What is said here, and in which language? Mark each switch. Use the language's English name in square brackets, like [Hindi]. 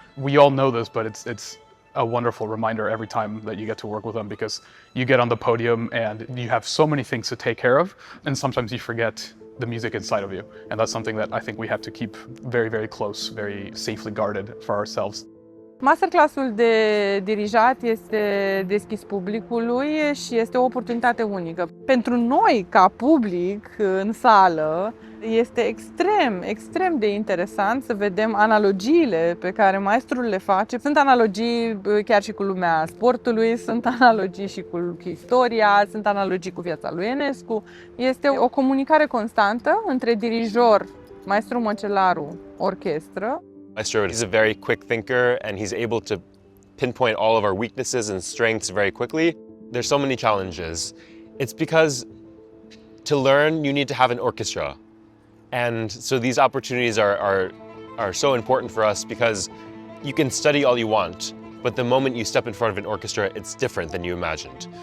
[English] We all know this, but it's a wonderful reminder every time that you get to work with them, because you get on the podium and you have so many things to take care of, and sometimes you forget the music inside of you. And that's something that I think we have to keep very, very close, very safely guarded for ourselves. [Romanian] Masterclassul de dirijat este deschis publicului și este o oportunitate unică. Pentru noi, ca public, în sală, este extrem de interesant să vedem analogiile pe care maestrul le face. Sunt analogii chiar și cu lumea sportului, sunt analogii și cu istoria, sunt analogii cu viața lui Enescu. Este o comunicare constantă între dirijor, Maestro Măcelaru, orchestră. [English] Maestro is a very quick thinker, and he's able to pinpoint all of our weaknesses and strengths very quickly. There's so many challenges. It's because to learn, you need to have an orchestra. And so these opportunities are so important for us, because you can study all you want, but the moment you step in front of an orchestra, it's different than you imagined.